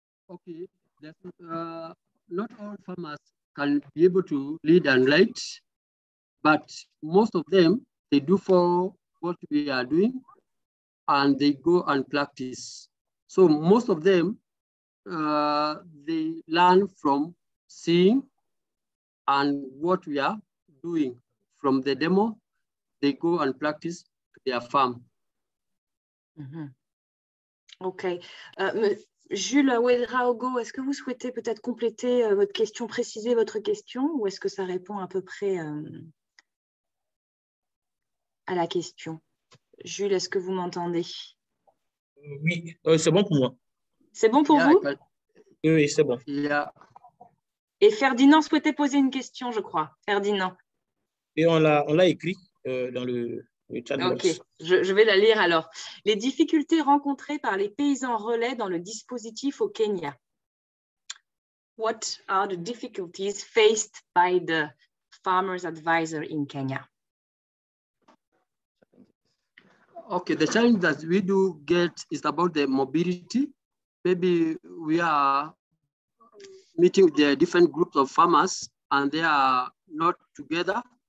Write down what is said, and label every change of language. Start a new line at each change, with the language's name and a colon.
English: Okay, not all farmers can be able to read and write, but most of them, they do follow what we are doing and they go and practice. So most of them, they learn from seeing and what we are doing. From the demo, they go and practice to their farm. OK.
French: Jules Ouedraogo, est-ce que vous souhaitez peut-être compléter votre question, préciser votre question, ou est-ce que ça répond à peu près à la question? Jules, est-ce que vous m'entendez? Oui, c'est bon pour moi. C'est bon pour vous? Oui, c'est bon. Et Ferdinand souhaitait poser une question, je crois. Ferdinand. Et on l'a écrit dans le chat box. OK, je vais la lire alors. Les difficultés rencontrées par les paysans relais dans le dispositif au Kenya.
English: What are the difficulties faced by the farmers advisor in Kenya? Okay, the challenge that we do get is about the mobility. Maybe we are meeting the different groups of farmers and they are not together.